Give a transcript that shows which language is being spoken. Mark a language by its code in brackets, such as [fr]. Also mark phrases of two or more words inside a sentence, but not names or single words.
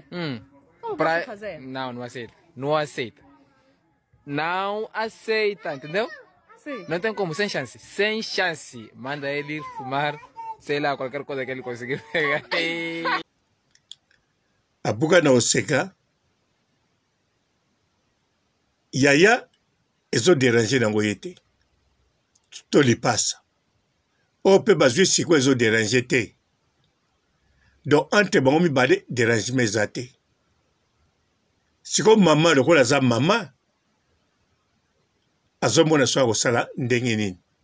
[pt] Como posso fazer? Não, não aceita. Não aceita. Não aceita, entendeu? Sim. Não tem como, sem chance. Sem chance. Manda ele ir fumar, sei lá, qualquer coisa que ele conseguir pegar. [ln] A buga na oseka yaya ezo déranger nango yete to lipasa o pe bazwi siko ezo déranger te donc entre bango mibale dérangement eza te siko mama lokola aza mama azomona so akosala ndenge nini